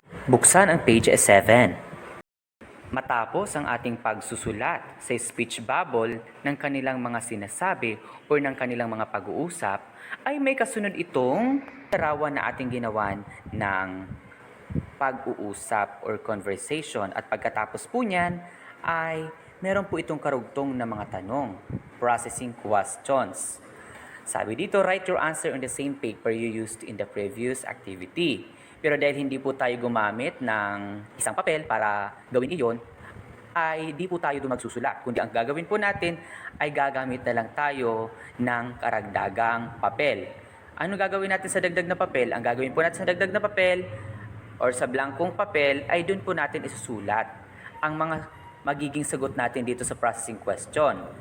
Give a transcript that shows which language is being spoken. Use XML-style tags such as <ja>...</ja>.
<tl>Buksan ang page 7. Matapos ang ating pagsusulat sa speech bubble ng kanilang mga sinasabi o ng kanilang mga pag-uusap, ay may kasunod itong larawan na ating ginawan ng pag-uusap or conversation. At pagkatapos po niyan ay meron po itong karugtong na mga tanong, processing questions. Sabi dito,</tl> <en>write your answer on the same paper you used in the previous activity.</en> <tl>Pero dahil hindi po tayo gumamit ng isang papel para gawin iyon, ay di po tayo doon magsusulat. Kundi ang gagawin po natin ay gagamit na lang tayo ng karagdagang papel. Ano gagawin natin sa dagdag na papel? Ang gagawin po natin sa dagdag na papel or sa blankong papel ay doon po natin isusulat ang mga magiging sagot natin dito sa processing question.</tl>